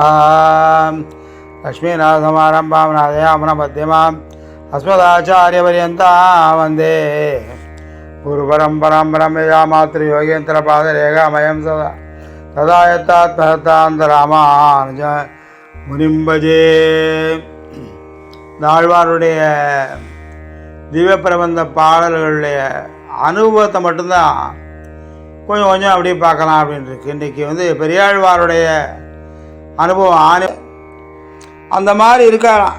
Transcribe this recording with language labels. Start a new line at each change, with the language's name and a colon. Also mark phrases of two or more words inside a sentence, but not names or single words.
Sanskrit: लक्ष्मीनाथसमारम्भां नाथयामुनमध्यमाम् अस्मदाचार्यपर्यन्तां वन्दे गुरुपरम्परां ब्रह्मया मातृयोगेन्द्रपादरेखामयं सदा तदा यत्तात्महतान्तरामानुज मुनिं भजे.
Tamil: ஆழ்வாருடைய திவ்ய பிரபந்த பாடல்களுடைய அனுபவத்தை மட்டும்தான் கொஞ்சம் கொஞ்சம் அப்படியே பார்க்கலாம் அப்படின்னு இருக்கு. இன்றைக்கி பெரியாழ்வாருடைய அனுபவம் அந்த மாதிரி இருக்காராம்.